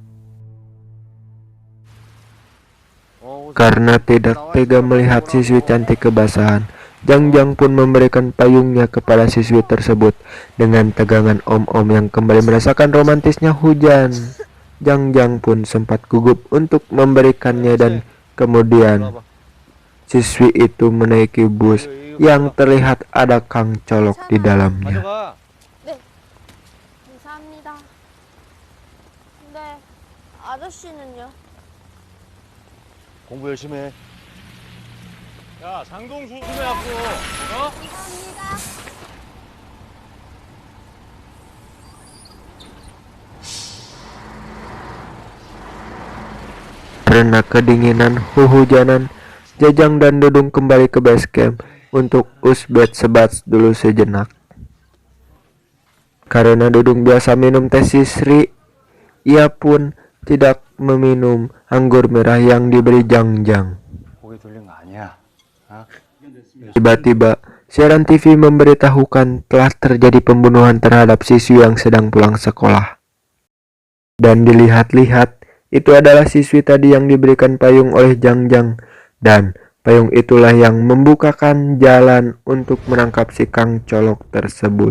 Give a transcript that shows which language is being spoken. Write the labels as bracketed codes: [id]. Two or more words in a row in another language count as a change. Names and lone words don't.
[id] Karena tidak tega melihat siswi cantik kebasahan, Jangjang pun memberikan payungnya kepada siswi tersebut. Dengan tegangan om-om yang kembali merasakan romantisnya hujan, Jangjang pun sempat gugup untuk memberikannya dan kemudian siswi itu menaiki bus yang terlihat ada Kang Colok di dalamnya. [ko] 네, 감사합니다. 근데 아저씨는요? 공부 열심히 해. 야 장동수 수매갖고 어? 감사합니다. [id] Karena kedinginan hujanan, Jajang dan Dudung kembali ke [en] base camp [id] untuk usbet sebat dulu sejenak. Karena Dudung biasa minum teh sisri, ia pun tidak meminum anggur merah yang diberi Jangjang. [ko] 고개 돌린 거 아니야. 아? [id] Tiba-tiba, siaran TV memberitahukan telah terjadi pembunuhan terhadap siswi yang sedang pulang sekolah. Dan dilihat-lihat, itu adalah siswi tadi yang diberikan payung oleh Jangjang, dan payung itulah yang membukakan jalan untuk menangkap si Kang Colok tersebut.